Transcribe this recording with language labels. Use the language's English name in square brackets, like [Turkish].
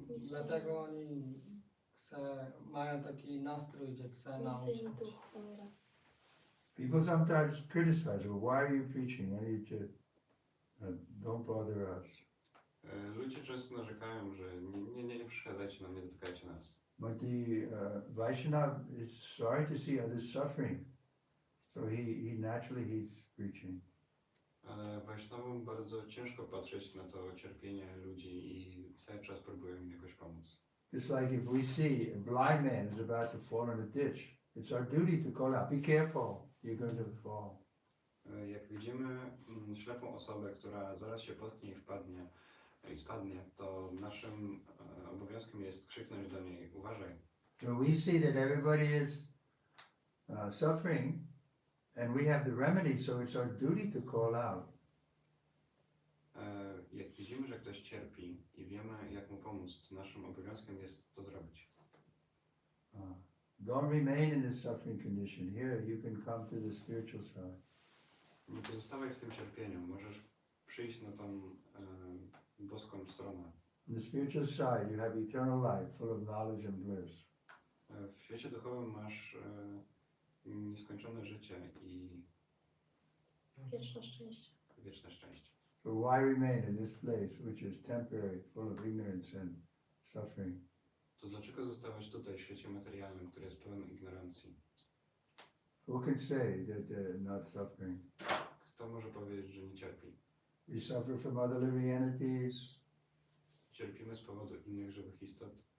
[Polish] Dlatego oni mają taki nastrój, że chcą nauczyć. Misyjny duch umiera. [English] People sometimes criticize, well, why are you preaching? Why do you just, don't bother us. [Polish] Ludzie często narzekają, że nie przeszkadzajcie nam, nie dotykajcie nas. [English] But the Vaishnava is sorry to see others suffering. So he naturally he's preaching. [Polish] Ale Wajsznawom bardzo ciężko patrzeć na to cierpienie ludzi i cały czas próbują im jakoś pomóc. [English] Just like if we see a blind man is about to fall in a ditch, it's our duty to call out, be careful, you're going to fall. [Polish] Jak widzimy ślepą osobę, która zaraz się potknie i spadnie, to naszym obowiązkiem jest krzyknąć do niej, uważaj. [English] So we see that everybody is suffering and we have the remedy, so it's our duty to call out. [Polish] Jak widzimy, że ktoś cierpi i wiemy, jak mu pomóc, to naszym obowiązkiem jest to zrobić. [English] Don't remain in this suffering condition. Here you can come to the spiritual side. [Polish] Nie pozostawaj w tym cierpieniu, możesz przyjść na tą boską stronę. [English] On the spiritual side you have eternal life full of knowledge and bliss. [Polish] W świecie duchowym masz nieskończone życie i Wieczne szczęście. wieczne szczęście. [English] So why remain in this place which is temporary, full of ignorance and suffering? [Polish] To dlaczego zostawać tutaj w świecie materialnym, który jest pełen ignorancji? [English] Who can say that they're not suffering? [Polish] Kto może powiedzieć, że nie cierpi? [English] We suffer from other living entities, [Polish] Cierpimy z powodu innych żywych istot.